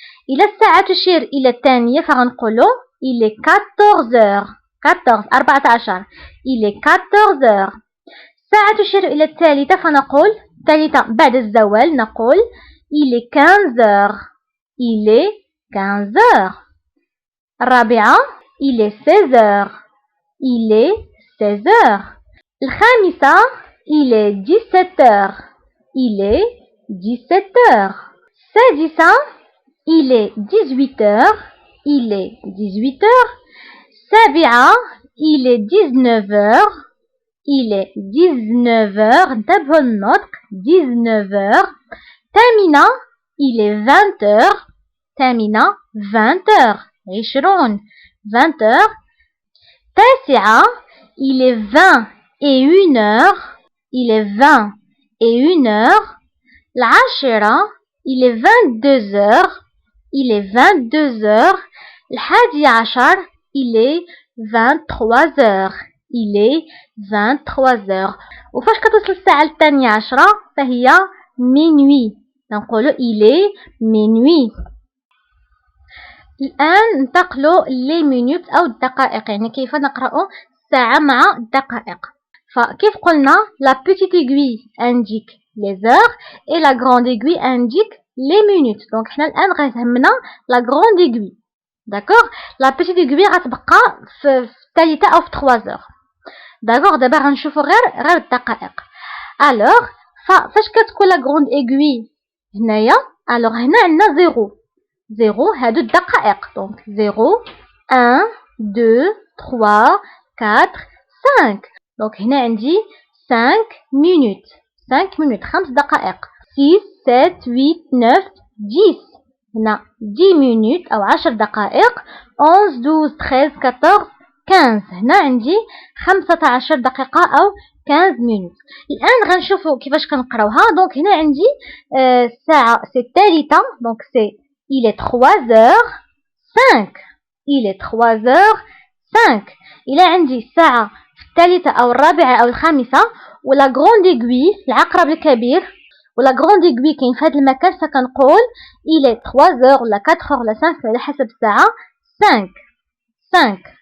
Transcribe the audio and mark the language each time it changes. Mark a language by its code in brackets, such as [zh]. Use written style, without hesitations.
[ar] الا الساعة تشير الى الثانية فغنقولو [fr] il est 14 heures. 14 il est 14 heures. [ar] الساعة تشير الى الثالثة فنقول الثالثة بعد الزوال نقول [fr] il est 15 heures. il est 15 heures. الرابعة il est 16 heures. il est 16 heures. الخامسة il est 17 heures. il est 17 heures. السادسة il est 18 heures. il est 18 heures. السابعة il est 19 heures. il est 19 heures. [ar] انتبهوا النطق 19 heures. [fr] الثامنة il est 20 heures. الثامنة 20 heures. 20 heures. التاسعة il est 20 et 1 heure. il est 20 et 1 heure. العاشرة il est 22 heures. il est 22 heures. الحادي عشر il est 23 heures. il est 23 heures. [ar] وفاش كتوصل الساعة الثانية عشرة فهي minuit. [fr] نقولوا il est minuit. [ar] الآن ننتقلوا لي مينوت أو الدقائق يعني كيف نقرأ الساعة مع الدقائق. [fr] فكيف قلنا la petite aiguille indique les heures et la grande aiguille indique les minutes. [ar] دونك حنا الآن غتهمنا [fr] la grande aiguille. [ar] داكوغ [fr] la petite aiguille [ar] غتبقى في الثالثة أو في 3 heures. داكوغ دابا غنشوفوا غير الدقائق. ألوغ فاش كتكون [fr] la grande aiguille [ar] هنايا ألوغ هنا عندنا 0 هادو الدقائق. دونك 0 1 2 3 4 5. دونك هنا عندي [fr] 5 minutes. [ar] 5 دقائق. 6 7 8 9 10. هنا [fr] 10 minutes [ar] أو 10 دقائق. 11 12 13 14 15. هنا عندي 15 دقيقة أو [fr] 15 minutes. [ar] الآن غنشوفوا كيفاش كنقراوها. دونك هنا عندي الساعة سي الثالثة. [fr] دونك سي il est 3 heures 5. il est 3 heures 5. [ar] إلا عندي الساعة في الثالثة أو الرابعة أو الخامسة ولا غروند ايغوي العقرب الكبير ولا غروند ايغوي كاين في هذا المكان فكنقول [fr] il est 3 heures [ar] ولا 4 heures ولا 5 على حسب الساعة 5.